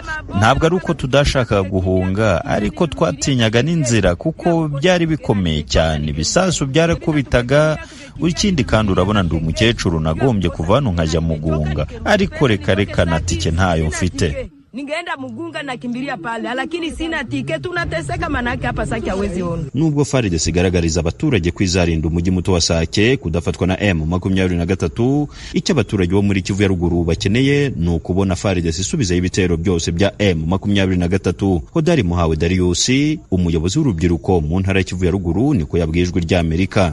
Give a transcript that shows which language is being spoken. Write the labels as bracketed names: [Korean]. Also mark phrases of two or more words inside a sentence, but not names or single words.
[Kinyarwanda] Ntabwo ari uko tudashaka guhunga, ariko twatinyaga n'inzira kuko byari bikomeye cyane. Ibisasu byarakubitaga. Ikindi kandi urabona ndi umukecuru nagombye kuva hano nkajya Mugunga, ariko reka na tike ntayo mfite. [Swahili] ningeenda Mugunga na kimbilia pale, lakini sina ticket, tunateseka manake hapa Sake hawezi ona. [Kinyarwanda] Nubwo FARDC igaragariza abaturage kwizarinda umujyi muto wa Sake kudafatwa na M23, icyo abaturage bo muri Kivu ya ruguru bakeneye ni ukubona FARDC isubiza ibitero byose bya M23. Hodari Muhawe Darius, umuyobozi w'urubyiruko mu ntara ya Kivu ya ruguru, niko yabwijwe rya Amerika.